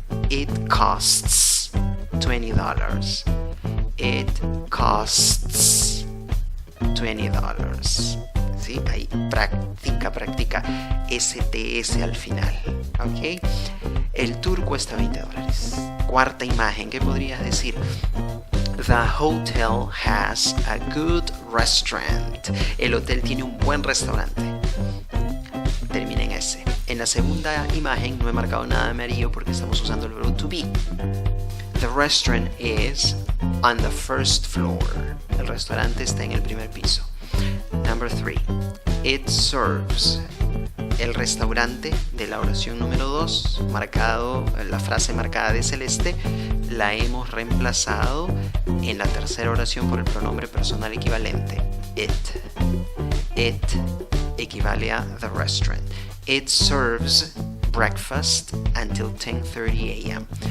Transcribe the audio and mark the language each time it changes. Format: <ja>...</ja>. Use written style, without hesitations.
<en>It costs $20. It costs $20. ¿Sí?</en> <es>Ahí practica. STS al final. ¿Ok? El tour cuesta $20. Cuarta imagen, ¿qué podrías decir?</es> <en>The hotel has a good restaurant.</en> <es>El hotel tiene un buen restaurante. Termina en S. En la segunda imagen no he marcado nada de amarillo porque estamos usando el verbo to be.</es> <en>The restaurant is on the first floor.</en> <es>El restaurante está en el primer piso.</es> <en>Number 3. It serves</en> <es>el restaurante de la oración número 2, la frase marcada de celeste, la hemos reemplazado en la tercera oración por el pronombre personal equivalente, it.</es> <en>It</en> <es>equivale a</es> <en>the restaurant. It serves breakfast until 10:30 a.m.</en>